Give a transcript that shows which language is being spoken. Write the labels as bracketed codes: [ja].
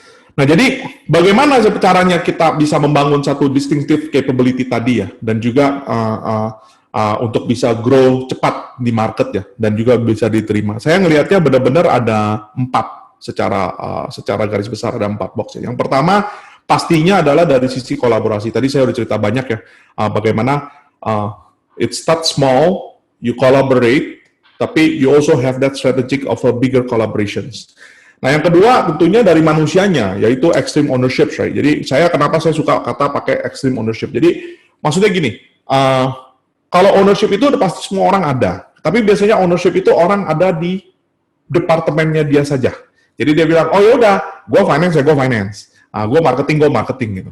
[id] Nah jadi bagaimana caranya kita bisa membangun satu distinctive capability tadi ya, dan juga untuk bisa grow cepat di market ya, dan juga bisa diterima. Saya ngelihatnya benar-benar ada 4 secara garis besar, ada 4 box ya. Yang pertama pastinya adalah dari sisi kolaborasi. Tadi saya udah cerita banyak ya, bagaimana [en] it starts small, you collaborate, tapi you also have that strategic of a bigger collaborations. [id] Nah yang kedua tentunya dari manusianya, yaitu extreme ownership, right? Jadi kenapa saya suka kata pakai extreme ownership. Jadi maksudnya gini, kalau ownership itu pasti semua orang ada, tapi biasanya ownership itu orang ada di departemennya dia saja. Jadi dia bilang, oh yaudah, gue finance ya gue finance, gue marketing gitu.